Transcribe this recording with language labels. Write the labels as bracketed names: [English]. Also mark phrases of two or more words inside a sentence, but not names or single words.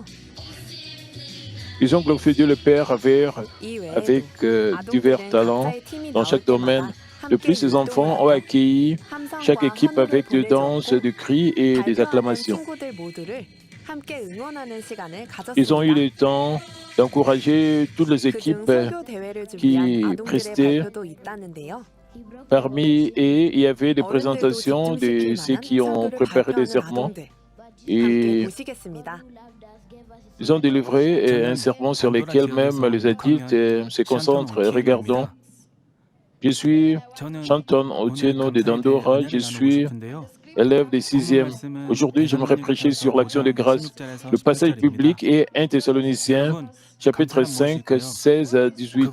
[French] Ils ont glorifié Dieu le Père [Korean] 이 외에도 [French] avec divers [Korean] 아동들은 [French] talents [Korean] 각자의 팀이 [French] dans [Korean] 나올 [French] chaque domaine. [Korean] 때마다 [French] De plus, les enfants ont accueilli chaque équipe avec des danses, des cris et des acclamations. [Korean] 친구들 모두를 함께 응원하는 시간을 [French] Ils ont eu [Korean] 가졌습니다. [French] le temps d'encourager toutes les [Korean] 그중 [French] équipes. [Korean] 설교 대회를 [French] qui [Korean] 준비한 아동들의 [French] prestaient [Korean] 발표도 있다는데요. [French] Parmi eux, il y avait des [Korean] 어른들도 [French] présentations de [Korean] 집중시킬 [French] ceux [Korean] 만한 [French] qui ont [Korean] 설교를 [French] préparé des [Korean] 발표하는 [French] sermons [Korean] 아동들. 함께 [French] et [Korean] 보시겠습니다. [French] ils ont délivré un sermon sur lequel même les adultes se concentrent. Regardons. Je suis Shanton Otieno de Dandora, je suis élève des 6e. Aujourd'hui, j'aimerais prêcher sur l'action de grâce. Le passage biblique est 1 Thessaloniciens, chapitre 5, 16 à 18.